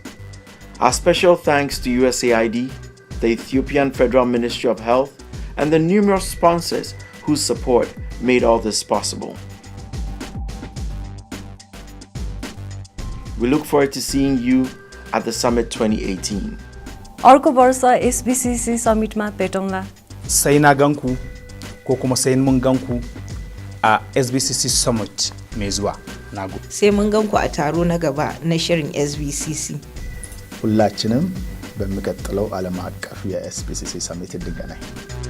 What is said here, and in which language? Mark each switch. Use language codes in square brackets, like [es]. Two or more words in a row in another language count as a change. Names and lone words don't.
[en] Our special thanks to USAID, the Ethiopian Federal Ministry of Health, and the numerous sponsors whose support made all this possible. We look forward to seeing you at the Summit 2018. [ne] अर्को वर्ष SBCC Summitमा भेटौँला। [ha] Sai na ganku ko kuma sai mun ganku a SBCC Summit mai zuwa. Nago. Sai mun ganku a taro na gaba na shirin SBCC. [am] ሁላችንም በሚቀጥለው ዓለም አቀፍ የኤስቢሲሲ ሰሚት እንገናኝ።